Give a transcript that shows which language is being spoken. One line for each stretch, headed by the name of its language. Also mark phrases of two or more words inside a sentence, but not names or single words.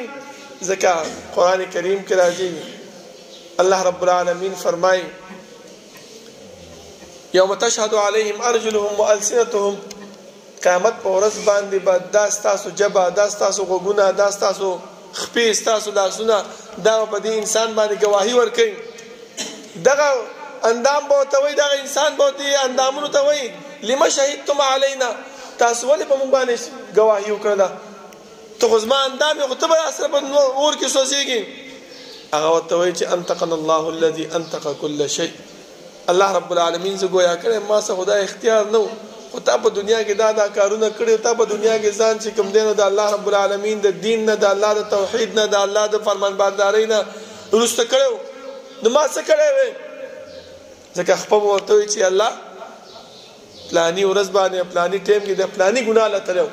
Pashto: ځکه قرآن کریم کې راځي
Arabic: الله رب العالمین
Pashto: فرمایي
Arabic: یوم تشهد علیهم ارجلهم والسنتهم
Pashto: قیامت په ورځ باندې به دا ستاسو ژبه، دا ستاسو غوږونه، دا ستاسو خپې، ستاسو لاسونه دا په دې انسان باندې ګواهي ورکوي. دغه اندام به ورته وایي، دغه انسان به ورته اندامونو ته وایي
Arabic: لما شهدتم علینا،
Pashto: تاسو ولې په موږ باندې ګواهي وکړله؟ ته خو زما اندام یې خو ته به راسره په اور کې سوځېږي. هغه ورته وایي چې
Arabic: انطقنا الله الذي انطق كل شيء. الله رب العالمین
Pashto: زه ګویا کړی ما څه خدای اختیار نه و، خو تا په دنیا کې دا کارونه کړي، تا په دنیا کې ځان چې کوم دی نو د
Arabic: الله رب العالمین
Pashto: د دین نه، د الله د توحید نه، د الله د فرمانبردارۍ نه وروسته کړی و. نو ما څه کړی وې؟ ځکه خپه به ورته وایي چې الله پلاني ورځ باندې پلاني ټایم کې د پلاني ګناه له تللی و.